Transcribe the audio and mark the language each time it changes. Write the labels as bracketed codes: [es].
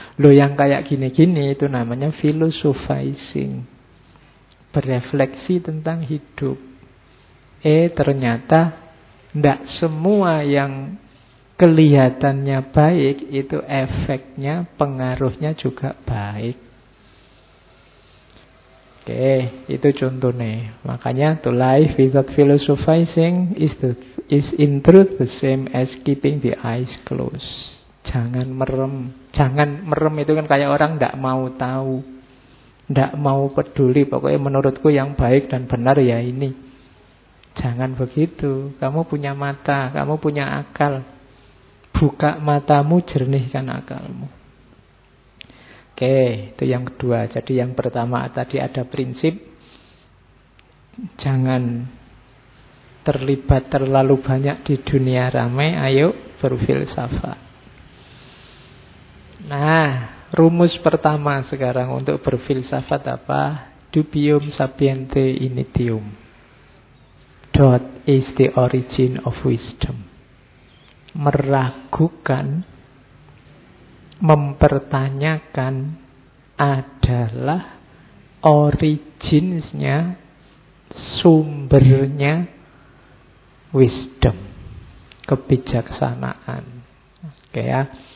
[id] Loh yang kayak gini-gini itu namanya philosophizing. Berefleksi tentang hidup. Ternyata tidak semua yang kelihatannya baik, itu efeknya, pengaruhnya juga baik. Oke, itu contoh nih. [en] Makanya, to life without philosophizing is in truth the same as keeping the eyes closed. [id] Jangan merem. Jangan merem itu kan kayak orang gak mau tahu. Gak mau peduli. Pokoknya menurutku yang baik dan benar ya ini. Jangan begitu. Kamu punya mata. Kamu punya akal. Buka matamu, jernihkan akalmu. Oke, itu yang kedua. Jadi yang pertama tadi ada prinsip. Jangan terlibat terlalu banyak di dunia ramai. Ayo berfilsafat. Nah, rumus pertama sekarang untuk berfilsafat apa? [la] Dubium sapiente initium. [en] Doubt is the origin of wisdom. [id] Meragukan, mempertanyakan adalah originsnya, sumbernya wisdom, kebijaksanaan. Oke ya.